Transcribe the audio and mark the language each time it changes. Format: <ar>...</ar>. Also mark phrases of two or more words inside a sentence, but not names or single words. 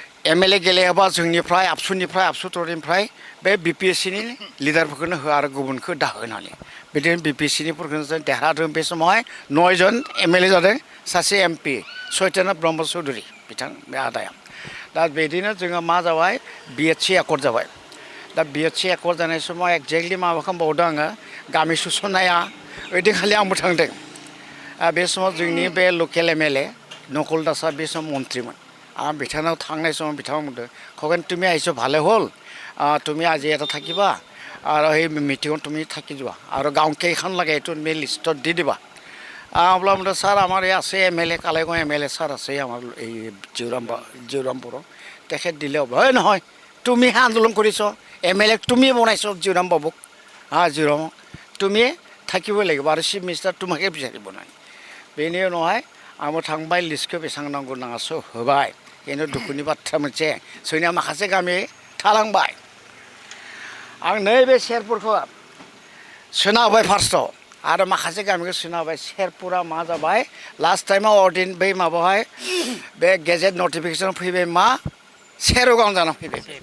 <brx>MLA गेलेयाबा जोंनिफ्राय आबसु टरिनिफ्राय बे BPSCनि लिडारफोरखौनो हो आरो गुबुनखौ दाहोनानै बिदिनो BPSCनिफोरखौनो जों देरहादों बे समावहाय 9 जन MLA जादों सासे MP सत्यनाथ ब्रह्म चौधुरी बिथां बे आदाया दा बिदिनो जोङो मा जाबाय</brx> <en>BHC accord</en> <brx>जाबाय दा</brx> <en>BHC accord</en> <brx>जानाय समाव एक्जेक्टलि माबा खालामबावदों आङो गामि सुसननाया ओइदिनखालि आंबो थांदों बे समाव जोंनि बे</brx> <en>local MLA</en> <brx>नकुल दासआ बे समाव मन्थ्रिमोन आं बिथांनाव थांनाय समाव बिथाङा बुंदों खगेन</brx> <as>তুমি আহিছো ভালে হ'ল তুমি আজি এটা থাকিবা আৰু সেই মিটিঙত তুমি থাকি যোৱা আৰু গাঁও কেইখন লাগে এইটো তুমি লিষ্টত দি দিবা অবলা বুंदों স্যার আমার এই আছে MLA কালাইগাঁও MLA স্যার আছে আমার এই জিউৰামপুৰ তেখেত দিলে হ'ব হয় নহয় তুমিহে আন্দোলন কৰিছ MLA তুমি বনাইছ জিউৰাম বাবুক জিউৰামক তুমি থাকিবই লাগিব আৰু চিফ মিনিষ্টাৰ তোমাকে বিচাৰিব নাই</as> <brx>बेनि उनावहाय आंबो थांबाय लिस्टखौ बेसेबां नांगौ नाङासो होबाय खिन्थु दुखुनि बाथ्रा मोनसे जोंनिया माखासे गामि थालांबाय आं नैबे शेरपुरखौ सोना होबाय फार्स्टआव आरो माखासे गामिखौ सोना होबाय शेरपुरा मा जाबाय</brx> <en>last timeाव</en> <brx>अर्डिन बै माबाहाय बे</brx> <en>gazette notification</en> <brx>फैबाय मा सेरगाव जाना फैबाय</brx>